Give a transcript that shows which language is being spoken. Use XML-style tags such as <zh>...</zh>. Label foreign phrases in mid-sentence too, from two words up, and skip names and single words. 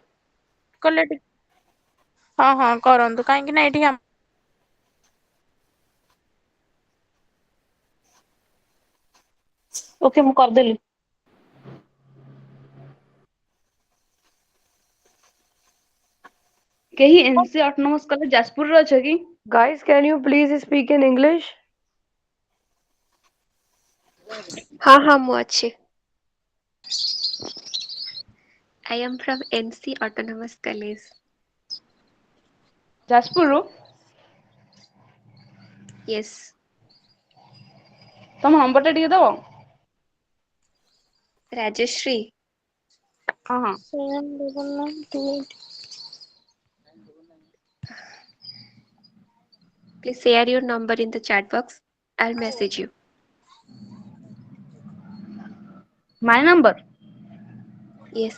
<or>କଲେ ହଁ ହଁ କରନ୍ତୁ, କାହିଁକି ନା ଏଠି ଓକେ ମୁଁ କରିଦେଲି। କେହି ଏନସି ଅଟୋନମସ କଲେଜ ଯାଜପୁରରେ ଅଛ କି?</or> <en>Guys, can you please speak in English?</en> <or>ହଁ ହଁ ମୁଁ ଅଛି।</or> <en>I am from NC Autonomous College.</en> <or>ଯାଜପୁରରୁ?</or> <en>Yes.</en> <or>ତମ ନମ୍ବରଟା ଟିକେ ଦବ? Rajeshri. ହଁ ହଁ। 79928.</or> <en>Please share your number in the chat box. I'll message you. my number? Yes.</en>